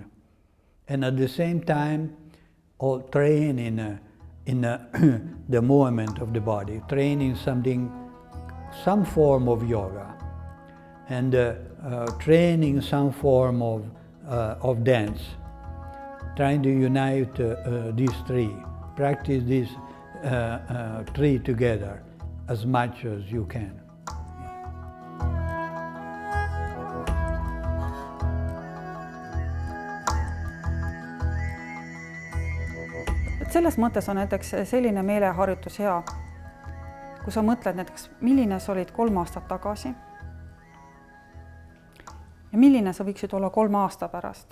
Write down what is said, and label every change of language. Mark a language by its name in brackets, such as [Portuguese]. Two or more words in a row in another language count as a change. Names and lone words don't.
[English] And at the same time, train in the movement of the body, training some form of yoga, and training some form of dance, trying to unite these three, practice these three together as much as you can. [Estonian] Et selles mõttes on näiteks selline meeleharjutus hea, kui sa mõtled näiteks, milline sa olid 3 aastat tagasi ja milline sa võiksid olla 3 aasta pärast.